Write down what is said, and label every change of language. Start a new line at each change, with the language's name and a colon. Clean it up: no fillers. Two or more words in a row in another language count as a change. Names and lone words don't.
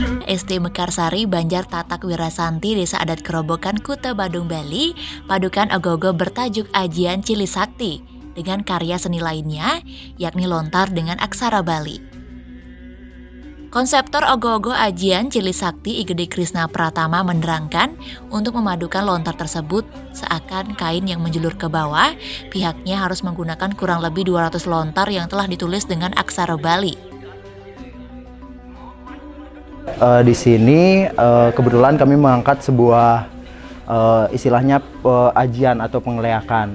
Indonesian: SD Mekarsari, Banjar Tatak Wirasanti, Desa Adat Kerobokan, Kuta Badung, Bali, padukan ogoh-ogoh bertajuk Ajian Cili Sakti dengan karya seni lainnya, yakni lontar dengan aksara Bali. Konseptor ogoh-ogoh Ajian Cili Sakti, I Gede Krisna Pratama, menerangkan untuk memadukan lontar tersebut seakan kain yang menjulur ke bawah, pihaknya harus menggunakan kurang lebih 200 lontar yang telah ditulis dengan aksara Bali. Di sini kebetulan kami mengangkat sebuah istilahnya ajian atau pengeleakan.